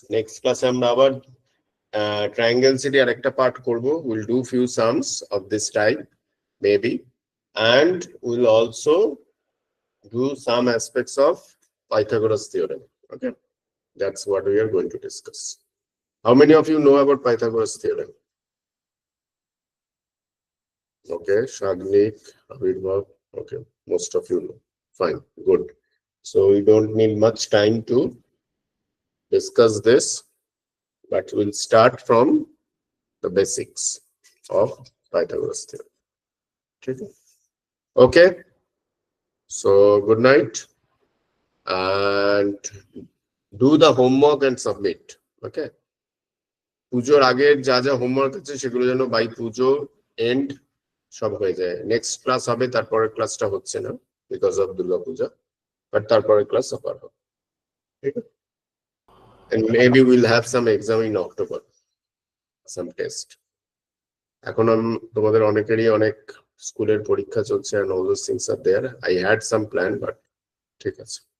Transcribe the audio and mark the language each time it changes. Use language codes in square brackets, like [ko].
[bn] Next ক্লাসে আমরা আবার ট্রায়াঙ্গেল সিটি আর একটা পার্ট করব। [en] Will do few sums of this type maybe, and we'll also do some aspects of Pythagoras theorem. Okay, that's what we are going to discuss. How many of you know about Pythagoras theorem? Okay, Shagnik, Avirbhav. Okay, most of you know. Fine, good. So we don't need much time to discuss this, but we'll start from the basics of Pythagoras theorem. Okay, so good night and do the homework and submit. Okay. [bn] পুজোর আগের যা যা homework আছে সেগুলো যেন by Puja and সব হয়ে যায়। নেক্সট ক্লাস হবে, তারপরের ক্লাসটা হচ্ছে না because of Durga Puja, but তারপরের ক্লাস আবার হবে। ঠিক আছে, [en] and maybe we'll have some exam in October, some test. [bn] এখন তোমাদের অনেকেরই অনেক স্কুলের পরীক্ষা চলছে [en] and all those things are there. I had some plan, but [bn] ঠিক আছে।